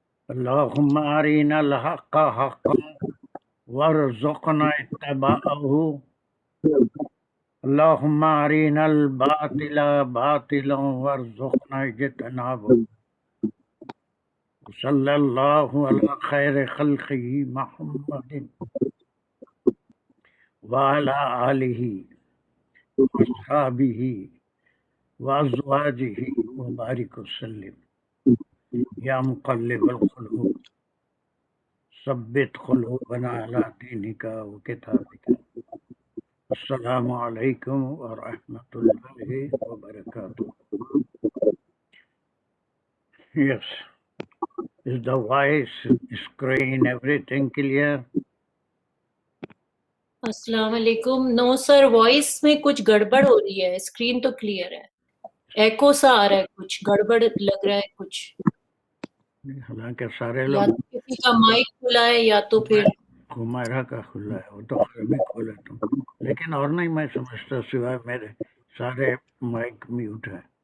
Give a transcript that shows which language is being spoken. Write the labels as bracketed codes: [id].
[ar] اللهم أرنا الحق حقا وارزقنا اتباعه اللهم أرنا الباطل باطلا وارزقنا اجتنابه. صلی اللہ علی خیر خلقہ محمد وعلی آلہ واصحابہ وازواجہ وبارک وسلم. یا مقلب القلوب ثبت قلوبنا علی دینک وکتابک. السلام علیکم ورحمۃ اللہ وبرکاتہ. [en] Yes. Is the voice, screen, everything clear? [ar] السلام علیکم. [ur] نو سر، وائس میں کچھ گڑبڑ ہو رہی ہے. اسکرین تو کلیئر ہے، ایکو سا آ رہا ہے، کچھ گڑبڑ لگ رہا ہے کچھ. حالانکہ سارے یا لوگ تو کسی کا مائک کھلا ہے یا تو پھر ہمارا کا کھلا ہے، وہ تو میں کھولا تم، لیکن اور نہیں میں سمجھتا سوائے میرے سارے مائک میوٹ ہے.